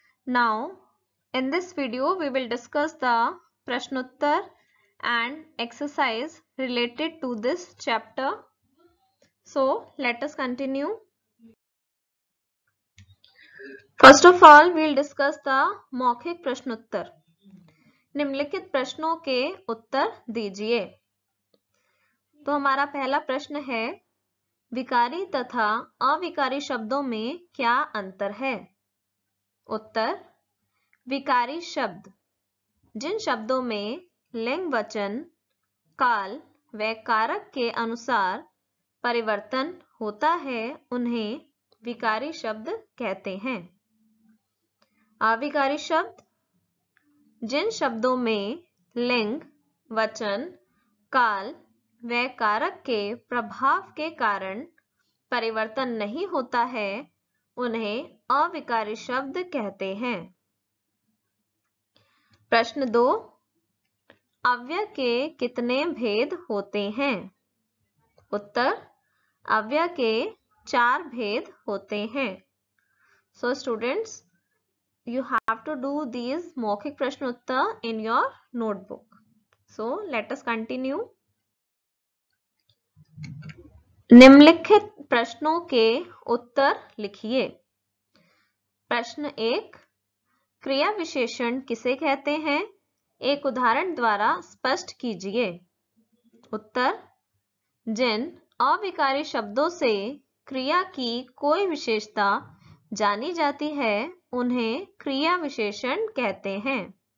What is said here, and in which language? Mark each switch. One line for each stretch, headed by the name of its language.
English: Now, in this video, we will discuss the Prashnottar and exercise related to this chapter. So, let us continue. First of all, we'll discuss the maukhik prashnottar.
Hindi: निम्नलिखित प्रश्नों के उत्तर दीजिए. तो हमारा पहला प्रश्न है, विकारी तथा अविकारी शब्दों में क्या अंतर है? उत्तर, विकारी शब्द जिन शब्दों में लिंग वचन, काल व कारक के अनुसार परिवर्तन होता है उन्हें विकारी शब्द कहते हैं. अविकारी शब्द जिन शब्दों में लिंग, वचन, काल व कारक के प्रभाव के कारण परिवर्तन नहीं होता है उन्हें अविकारी शब्द कहते हैं. प्रश्न 2, अव्यय के कितने भेद होते हैं? उत्तर, अव्यय के 4 भेद होते हैं.
English: So students, you have to do these maukhik prashnottar in your notebook. So let us continue.
Hindi: निम्नलिखित प्रश्नों के उत्तर लिखिए. प्रश्न 1, क्रिया विशेषण किसे कहते हैं? एक उदाहरण द्वारा स्पष्ट कीजिए. उत्तर, जिन अविकारी शब्दों से क्रिया की कोई विशेषता जानी जाती है उन्हें क्रिया विशेषण कहते हैं.